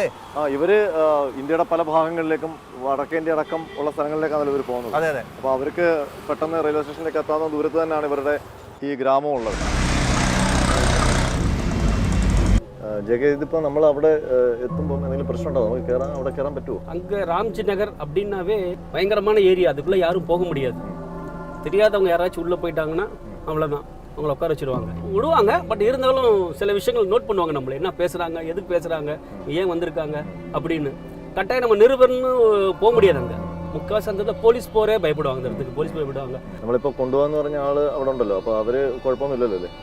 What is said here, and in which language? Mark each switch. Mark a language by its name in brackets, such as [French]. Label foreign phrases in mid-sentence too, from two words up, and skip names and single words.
[Malayalam] ഇവര് ഇന്ത്യയുടെ പല ഭാഗങ്ങളിലേക്കും വടക്കേന്ത്യ അടക്കം ഉള്ള സ്ഥലങ്ങളിലേക്കാണ് ഇവർ പോകുന്നത്. അതെ അതെ. അപ്പോൾ അവർക്ക് പെട്ടെന്ന് റെയിൽവേ സ്റ്റേഷനിലേക്ക് എത്താവുന്ന ദൂരത്ത് തന്നെയാണ് ഇവരുടെ ഈ ഗ്രാമം ഉള്ളത്. ഇതിപ്പോ നമ്മൾ അവിടെ എത്തുമ്പോൾ എന്തെങ്കിലും പ്രശ്നം ഉണ്ടോ? നമുക്ക് അവിടെ കയറാൻ പറ്റുമോ? [Tamil] அங்கே ராம்ஜி நகர் அப்படின்னாவே பயங்கரமான ஏரியா, அதுக்குள்ளே யாரும் போக முடியாது. தெரியாதவங்க யாராச்சும் உள்ளே போயிட்டாங்கன்னா அவ்வளோதான், அவங்கள உட்கார வச்சுருவாங்க. விடுவாங்க, பட் இருந்தாலும் சில விஷயங்கள் நோட் பண்ணுவாங்க, நம்மளை என்ன பேசுகிறாங்க, எதுக்கு பேசுகிறாங்க, ஏன் வந்திருக்காங்க அப்படின்னு. கட்டாயம் நம்ம நிருபர்னு போக முடியாது. அங்கே முக்கால்வாசி அந்த போலீஸ் போரே பயப்படுவாங்க, அந்த இடத்துக்கு போலீஸ் பயப்படுவாங்க. [Malayalam] നമ്മളിപ്പോൾ കൊണ്ടുപോകാന്ന് പറഞ്ഞ ആള് അവിടെ ഉണ്ടല്ലോ, അപ്പോൾ അവര് കുഴപ്പമൊന്നുമില്ലല്ലോ അല്ലേ?